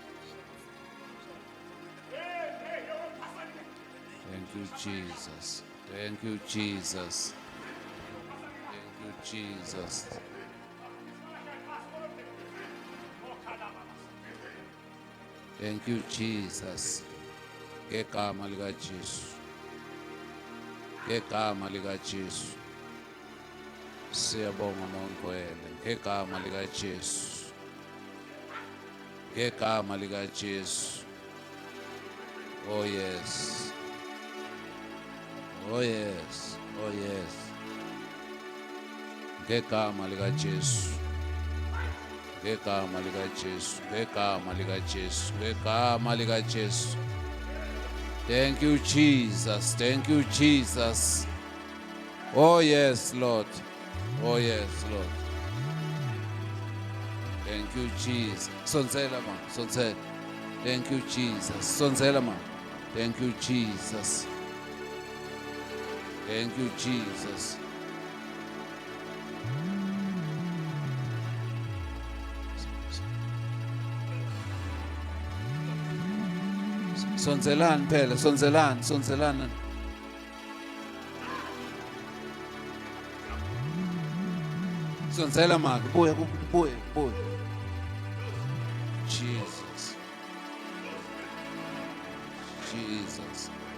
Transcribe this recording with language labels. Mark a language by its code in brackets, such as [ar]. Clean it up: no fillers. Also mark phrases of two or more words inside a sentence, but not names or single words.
[en] Thank you, Jesus. Thank you, Jesus. Thank you, Jesus. Thank you, Jesus. [zu] Ngegama lika Jesu. Ngegama lika Jesu. Siyabonga Monqwele. Ngegama lika Jesu. Ngegama lika Jesu. [en] Oh yes. Oh yes. Oh yes. [zu] Ngegama lika Jesu. Ngegama lika Jesu. Ngegama lika Jesu. Ngegama lika Jesu. [en] Thank you, Jesus. Thank you, Jesus. Oh yes, Lord. Oh yes, Lord. Thank you, Jesus. [ss] Sonzela ma, sonzela. [en] Thank you, Jesus. [ss] Sonzela ma. [en] Thank you, Jesus. Thank you, Jesus. [ss] Sonzelani phela, sonzelani, sonzelani. Sonzela maka, buya, buya, buya. [en] Jesus. Jesus.